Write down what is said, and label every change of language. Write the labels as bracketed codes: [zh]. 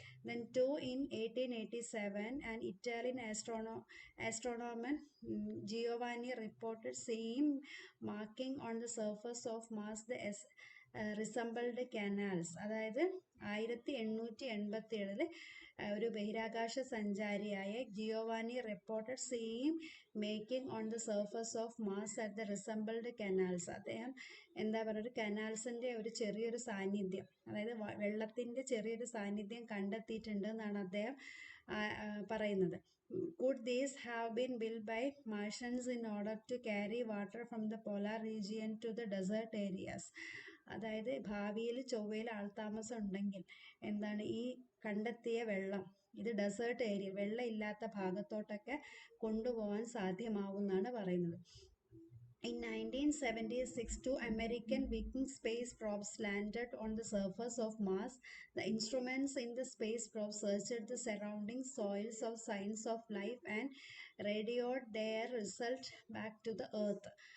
[en] Then too, in 1887, an Italian astronomer Giovanni reported seeing marking on the surface of Mars the resembled canals. [ml] അതായത് 1887 ഒരു ബഹിരാകാശ സഞ്ചാരിയായ [en] Giovanni reported same making on the surface of Mars at the resembled canals. [ml] അദ്ദേഹം എന്താ പറയുക, ഒരു കനാൽസിൻ്റെ ഒരു ചെറിയൊരു സാന്നിധ്യം, അതായത് വെള്ളത്തിൻ്റെ ചെറിയൊരു സാന്നിധ്യം കണ്ടെത്തിയിട്ടുണ്ട് എന്നാണ് അദ്ദേഹം പറയുന്നത്. [en] Could these have been built by Martians in order to carry water from the polar region to the desert areas? [ml] അതായത് ഭാവിയിൽ ചൊവ്വയിൽ ആൾതാമസം ഉണ്ടെങ്കിൽ എന്താണ്, ഈ കണ്ടെത്തിയ വെള്ളം ഇത് ഡെസേർട്ട് ഏരിയ, വെള്ളം ഇല്ലാത്ത ഭാഗത്തോട്ടൊക്കെ കൊണ്ടുപോകാൻ സാധ്യമാവുമെന്നാണ് പറയുന്നത്. [en] In 1976, 2 American Viking space probes landed on the surface of Mars. The instruments in the space probes searched the surrounding soils of signs of life and radioed their result back to the Earth.